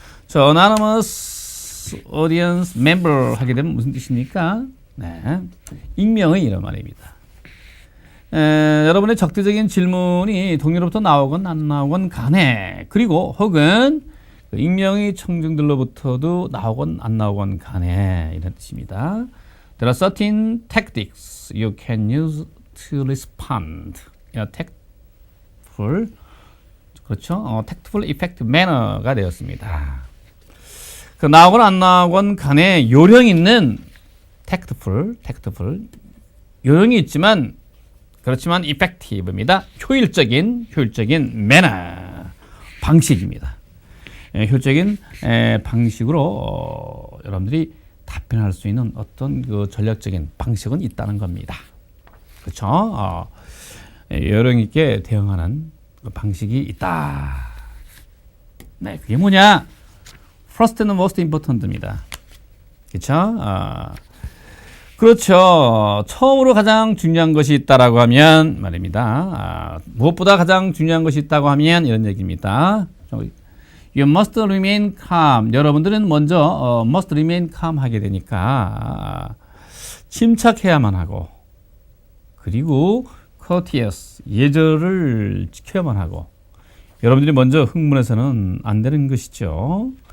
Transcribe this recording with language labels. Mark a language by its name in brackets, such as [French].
[Korean] 저 [English] anonymous audience member [Korean] 하게 되면 무슨 뜻입니까? 네, 익명의 이런 말입니다. 여러분의 적대적인 질문이 동료로부터 나오건 안 나오건 간에, 그리고 혹은 익명의 청중들로부터도 나오건 안 나오건 간에 이런 뜻입니다. [English] There are certain tactics you can use to respond. tactful, 그렇죠? tactful, effective manner가 [Korean] 되었습니다. 그 나오건 안 나오건 간에 요령 있는 tactful, 요령이 있지만 그렇지만 effective입니다. 효율적인 manner, 방식입니다. 효율적인 방식으로 여러분들이 답변할 수 있는 어떤 그 전략적인 방식은 있다는 겁니다. 그렇죠? 요령 있게 대응하는 그 방식이 있다. 네, 그게 뭐냐? [English] First and most important입니다. [Korean] 그렇죠? 그렇죠. 처음으로 가장 중요한 것이 있다라고 하면 말입니다. 무엇보다 가장 중요한 것이 있다고 하면 이런 얘기입니다. [English] You must remain calm. [Korean] 여러분들은 먼저 [English] must remain calm [Korean] 하게 되니까 침착해야만 하고, 그리고 courteous, 예절을 지켜야만 하고, 여러분들이 먼저 흥분해서는 안 되는 것이죠.